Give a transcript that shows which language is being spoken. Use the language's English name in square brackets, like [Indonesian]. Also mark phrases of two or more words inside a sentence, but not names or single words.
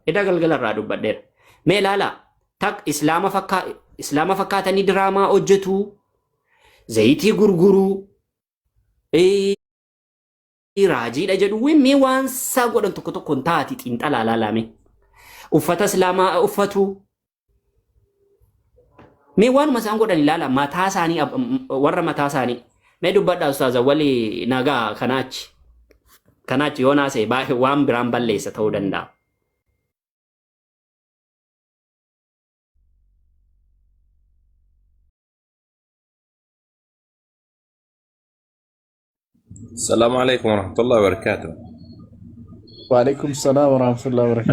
[Oromo] Eda galgalarraa dubbadheera. Mee ilaalaa tak islaama fakkaatanii diraamaa hojjetu, zayitii gurguruu, raajiidha jedhu mee waan isaa godhan tokko tokko hin taati xiinxalaa laalame. Uffata islaamaa uffatu. Mee waanuma isaan godhan ilaala mataa isaanii warra mataa isaanii. Mee dubbadhaa ustaaza wali nagaa kanaachi yoo naasee waan biraan balleessa ta'uu danda'a. [Arabic] السلام عليكم ورحمة الله وبركاته. وعليكم السلام ورحمة الله وبركاته.